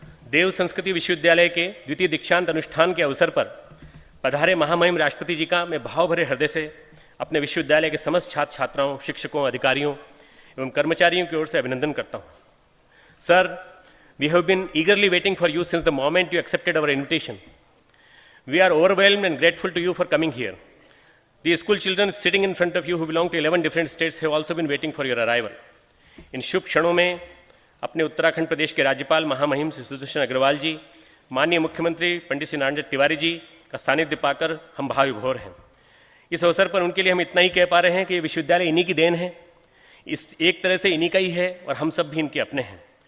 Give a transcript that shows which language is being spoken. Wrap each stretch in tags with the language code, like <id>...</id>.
<hi>देव संस्कृति विश्वविद्यालय के द्वितीय दीक्षांत अनुष्ठान के अवसर पर पधारे महामहिम राष्ट्रपति जी का मैं भाव भरे हृदय से अपने विश्वविद्यालय के समस्त छात्र छात्राओं, शिक्षकों, अधिकारियों एवं कर्मचारियों की ओर से अभिनंदन करता हूं।</hi> <en>Sir, we have been eagerly waiting for you since the moment you accepted our invitation. We are overwhelmed and grateful to you for coming here. The school children sitting in front of you who belong to 11 different states have also been waiting for your arrival.</en> <hi>इन शुभ क्षणों में अपने उत्तराखंड प्रदेश के राज्यपाल महामहिम श्री सुदर्शन अग्रवाल जी, माननीय मुख्यमंत्री पंडित श्री नारायण तिवारी जी का सानिध्य पाकर हम भाव विभोर हैं। इस अवसर पर उनके लिए हम इतना ही कह पा रहे हैं कि ये विश्वविद्यालय इन्हीं की देन है, इस एक तरह से इन्हीं का ही है और हम सब भी इनके अपने हैं।</hi>